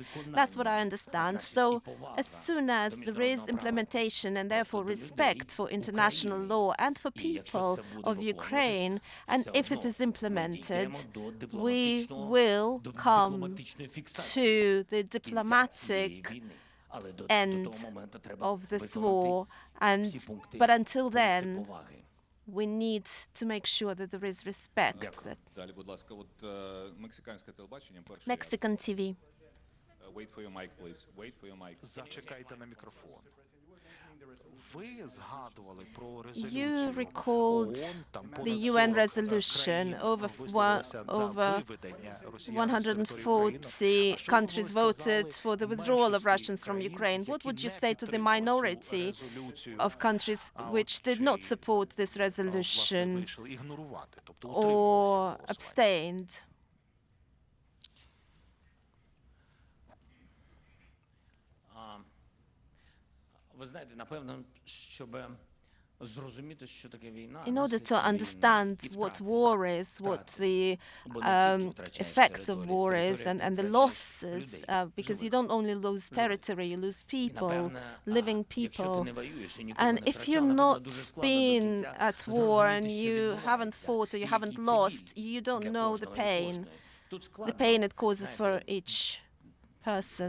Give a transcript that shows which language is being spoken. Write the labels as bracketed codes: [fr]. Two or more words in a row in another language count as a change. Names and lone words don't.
[en] That's what I understand. So as soon as there is implementation and therefore respect for international law and for people of Ukraine, and if it is implemented, we will come to the diplomatic end of this war. But until then, we need to make sure that there is respect. Mexican TV. Wait for your mic, please. Wait for your mic. [uk] Зачекайте на мікрофон. Ви згадували про [en] You [uk] резолюцію [en] recalled [uk] ООН, там [en] the [uk] понад [en] UN 40 resolution. [uk] країн [en] Over [uk] висловилися за виведення росіян з території України. [en] 140 [uk] А що ви [en] countries [uk] сказали [en] voted for the withdrawal of [uk] меншості [en] Russians from [uk] країн, [en] Ukraine. What [uk] які [en] would you [uk] не [en] say to the [uk] підтримали цю [en] minority [uk] резолюцію, [en] of countries which did not [uk] чи, [en] support this [uk] власне, [en] resolution [uk] вирішили ігнорувати, тобто [en] or [uk] утримувалися від голосування? [en] abstained? [uk] Ви знаєте, напевно, щоб зрозуміти, що таке війна, [en] In order [uk] наслідки [en] to [uk] війни [en] understand [uk] і [en] what [uk] втрати. [en] war is, what the effect of war is, and the losses, because you don't only lose territory, you lose people, living people. And if you've not been at war and you haven't fought or you haven't lost, you don't know the pain it causes for each person.